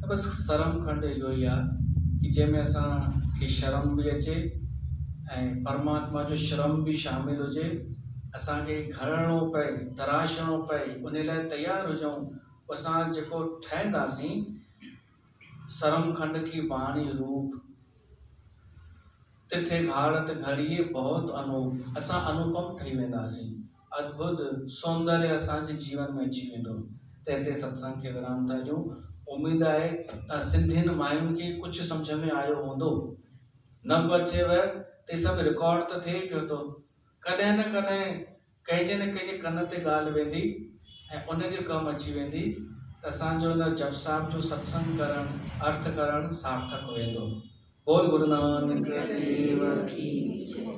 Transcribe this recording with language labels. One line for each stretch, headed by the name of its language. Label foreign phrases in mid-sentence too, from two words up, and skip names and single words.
Sindhi: त बसि सरम खंड इहो ई आहे कि जंहिंमें असांखे शर्म बि अचे ऐं परमात्मा जो श्रम बि शामिल हुजे, असांखे घरणो पए, तराशणो पए, उन लाइ तयारु हुजऊं। असां जेको ठहंदासीं
Punjabi: ਸਰਮ ਖੰਡ ਕੀ ਬਾਣੀ ਰੂਪੁ ਤਿਥੈ ਘਾੜਤਿ ਘੜੀਐ ਬਹੁਤੁ ਅਨੂਪੁ,
Sindhi: असां अनुपम ठही वेंदासीं, अद्भुत सौंदर्य असांजे जीवन में अची वेंदो। त हिते सत्संग खे विराम था ॾियूं। उमेद आहे त सिंधियुनि मायुनि खे कुझु सम्झ में आयो हूंदो, न बि अचेव ते सभु रिकॉर्ड त थिए पियो थो, कॾहिं न कॾहिं कंहिंजे न कंहिंजे कन ते ॻाल्हि वेंदी ऐं उन जो कमु अची वेंदी त असांजो हिन जप साहिब जो सत्संग करणु, अर्थ करणु सार्थक वेंदो।
Hindi: बोल गुरु नानक देव की।